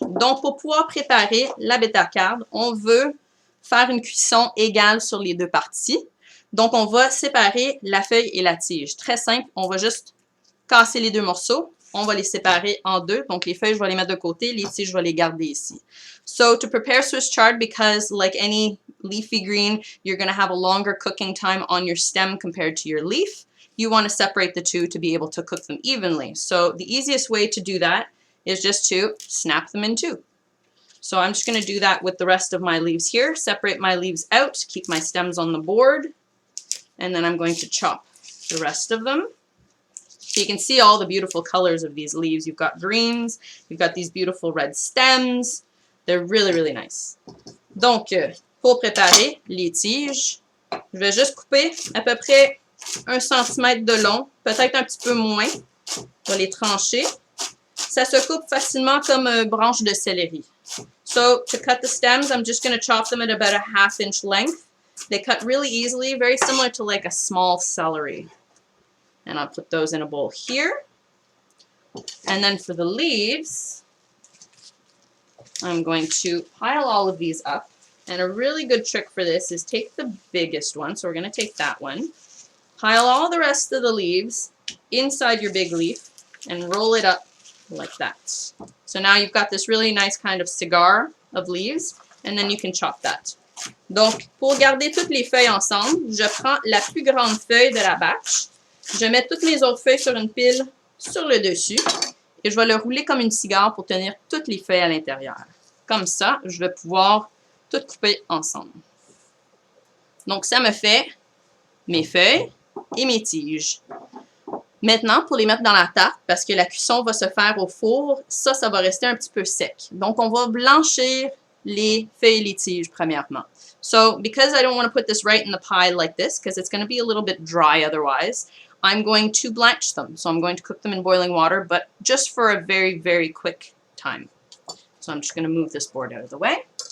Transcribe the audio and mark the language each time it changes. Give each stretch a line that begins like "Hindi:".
French: Donc, pour pouvoir préparer la bétacarde, on veut faire une cuisson égale sur les 2 parties. Donc, on va séparer la feuille et la tige. Très simple, on va juste casser les 2 morceaux. On va les séparer en 2. Donc, les feuilles, je vais les mettre de côté. Les tiges, je vais les garder ici.
English: So, to prepare Swiss chard, because like any leafy green, you're going to have a longer cooking time on your stem compared to your leaf. You want to separate the 2 to be able to cook them evenly. So, the easiest way to do that is just to snap them in 2. So, I'm just going to do that with the rest of my leaves here. Separate my leaves out, keep my stems on the board. And then I'm going to chop the rest of them. So you can see all the beautiful colors of these leaves. You've got greens, you've got these beautiful red stems. They're really, really nice.
French: Donc, pour préparer les tiges, je vais juste couper à peu près 1 cm de long, peut-être un petit peu moins. Je vais les trancher. Ça se coupe facilement comme une branche de céleri.
English: So, to cut the stems, I'm just going to chop them at about a 1/2 inch length. They cut really easily, very similar to like a small celery. And I'll put those in a bowl here. And then for the leaves, I'm going to pile all of these up. And a really good trick for this is take the biggest one. So we're going to take that one. Pile all the rest of the leaves inside your big leaf and roll it up like that. So now you've got this really nice kind of cigar of leaves. And then you can chop that.
French: Donc, pour garder toutes les feuilles ensemble, je prends la plus grande feuille de la batch. Je mets toutes mes autres feuilles sur une pile sur le dessus et je vais le rouler comme une cigare pour tenir toutes les feuilles à l'intérieur. Comme ça, je vais pouvoir tout couper ensemble. Donc, ça me fait mes feuilles et mes tiges. Maintenant, pour les mettre dans la tarte, parce que la cuisson va se faire au four, ça va rester un petit peu sec. Donc, on va blanchir les feuilles et les tiges premièrement.
English: So because I don't want to put this right in the pie like this, because it's going to be a little bit dry otherwise, I'm going to blanch them. So I'm going to cook them in boiling water, but just for a very, very quick time. So I'm just going to move this board out of the way.